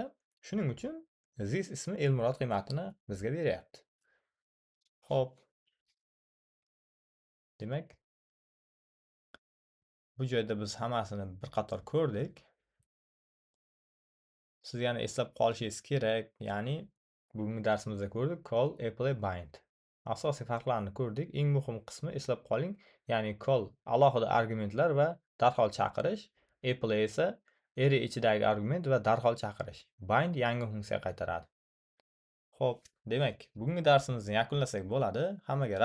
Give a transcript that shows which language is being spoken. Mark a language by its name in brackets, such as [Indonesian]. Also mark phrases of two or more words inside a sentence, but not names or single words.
[Uzbek] Shuning uchun this ismi Elmurod qiymatini bizga beryapti. Xo'p. Demak, bu joyda biz hammasini bir qator ko'rdik. Siz yana eslab qolishingiz kerak, ya'ni bugungi darsimizda ko'rdik [English] call, apply, bind. [Uzbek] asosiy farqlarni ko'rdik. Eng muhim qismi eslab qoling, ya'ni call alohida argumentlar va darhol chaqirish, apply esa array ichidagi argument va darhol chaqirish. Bind yangi funksiya qaytaradi. Xo'p, demak, bugungi darsimizni yakunlasak bo'ladi. Hammaga rahmat.